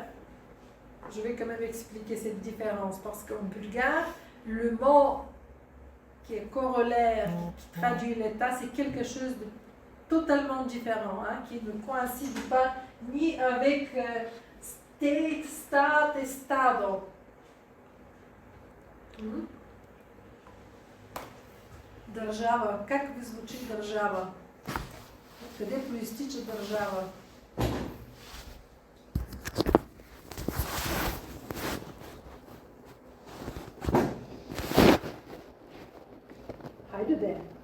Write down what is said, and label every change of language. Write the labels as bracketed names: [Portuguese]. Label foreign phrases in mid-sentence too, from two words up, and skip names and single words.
[French] Je vais quand même expliquer cette différence parce qu'en bulgare, le mot qui est corollaire, qui traduit l'État, c'est quelque chose de totalement différent, hein, qui ne coïncide pas ni avec state, stat et stado. [Bulgarian] Държава. Как ви звучи държава? Къде проистича държава? Хайде де!